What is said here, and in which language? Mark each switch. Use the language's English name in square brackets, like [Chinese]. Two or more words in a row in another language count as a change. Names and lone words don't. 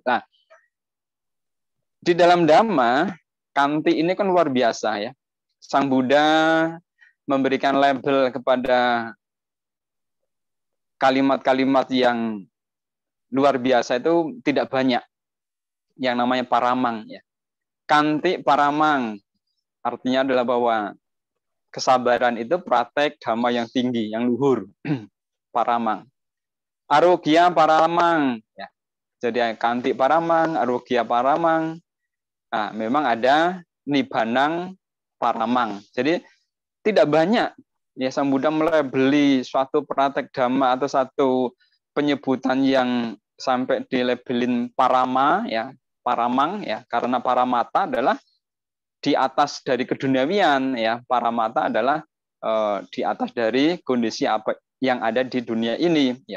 [Indonesian] Nah di dalam Dhamma, kantik ini kan luar biasa ya. Sang Buddha memberikan label kepada kalimat-kalimat yang luar biasa itu tidak banyak. Yang namanya paramang ya. [Pali] Kantik paramang [Indonesian] artinya adalah bahwa kesabaran itu praktek dhamma yang tinggi, yang luhur. [Pali] Paramang. Arogya paramang ya. Jadi kantik paramang, arogya paramang. [Indonesian] Nah, memang ada [Pali] nibanang paramang. [Indonesian] Jadi tidak banyak ya Sang Buddha melabeli suatu praktek dhamma atau satu penyebutan yang sampai dilabelin parama ya, paramang ya, karena paramata adalah di atas dari keduniawian ya, paramata adalah di atas dari kondisi apa yang ada di dunia ini ya.